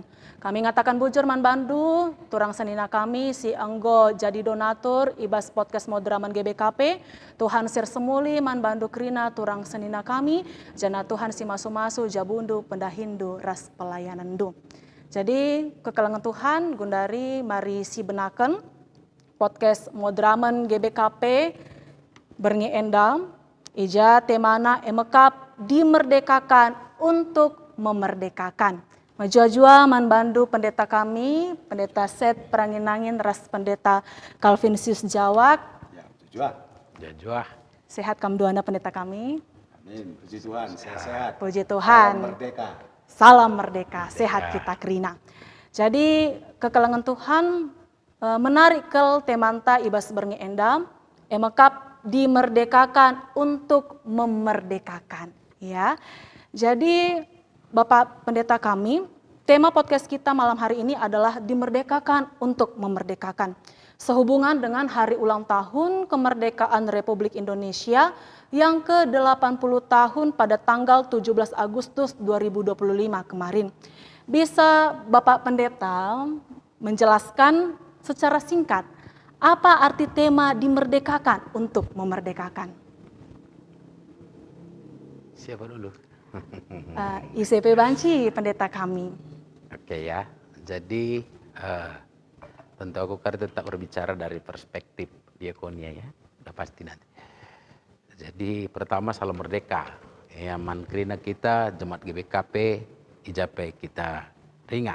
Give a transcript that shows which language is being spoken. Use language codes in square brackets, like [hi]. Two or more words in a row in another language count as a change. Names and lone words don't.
[btx] Kami ngatakan bujur man bandu, turang senina kami si anggo jadi donatur ibas podcast Modraman GBKP, Tuhan sir semuli man bandu krina turang senina kami, jana Tuhan si masu-masu jabundu pendahindu ras pelayanan du. Jadi kekelengan Tuhan gundari mari si benaken podcast Modraman GBKP berngi endam, ija temana emekap [id] dimerdekakan untuk memerdekakan. [btx] Majua-jua man bandu pendeta kami, pendeta Set Pranginangin ras pendeta Calvinsius Jawak. Ya, jua. Ya, jua. Sehat kamduana pendeta kami. [id] Amin, puji Tuhan, sehat-sehat. Puji Tuhan. Salam merdeka. Salam merdeka, [btx] sehat kita kerina. Jadi kekelengan Tuhan menarik kel temanta ibas berngi endam, emekap [id] dimerdekakan untuk memerdekakan, [btx] ya. [id] Jadi Bapak Pendeta kami, tema podcast kita malam hari ini adalah dimerdekakan untuk memerdekakan. Sehubungan dengan hari ulang tahun kemerdekaan Republik Indonesia yang ke-80 tahun pada tanggal 17 Agustus 2025 kemarin. Bisa Bapak Pendeta menjelaskan secara singkat apa arti tema dimerdekakan untuk memerdekakan? Siapa dulu? [btx] ICP Banci, pendeta kami. [id] Oke ya, jadi tentu aku kan tetap berbicara dari perspektif diakonia ya, udah pasti nanti. Jadi pertama salam merdeka, [btx] ya mankrina kita Jemaat GBKP, ijape kita ringan.